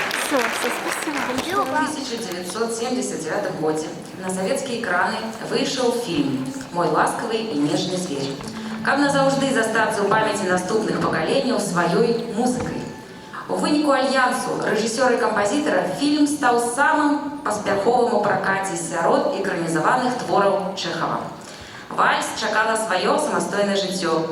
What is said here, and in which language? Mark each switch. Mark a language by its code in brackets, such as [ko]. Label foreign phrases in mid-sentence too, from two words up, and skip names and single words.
[ru] спасибо большое. В 1979 году на советские экраны вышел фильм «Мой ласковый и нежный зверь». [be] Каб назаўжды застацца ў памяці наступных пакаленняў сваёй музыкай. У выніку альянсу рэжысёра і кампазітара фільм стаў самым паспяховым у пракаце сярод экранізаваных твораў Чэхава. Вальс чакала сваё самастойнае жыццё.